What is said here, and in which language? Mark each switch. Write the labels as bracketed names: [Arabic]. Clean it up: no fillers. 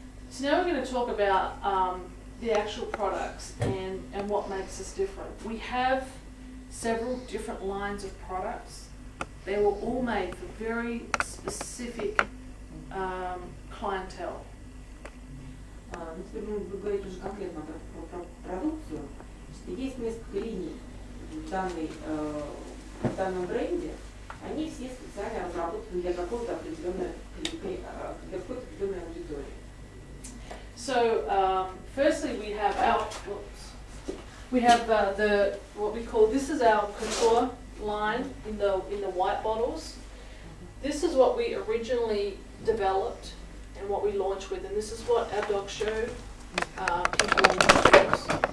[English] So now we're going to talk about the actual products and what makes us different. We have several different lines of products. They were all made for very specific clientele. [Russian] Теперь мы будем говорить уже конкретно про продукцию. Что есть несколько линий в данном бренде. Они все специально разработаны для какой-то определенной аудитории. [English] So firstly, we have the what we call, this is our Kutúr line in the white bottles. This is what we originally developed and what we launched with, and this is what our dog show people use.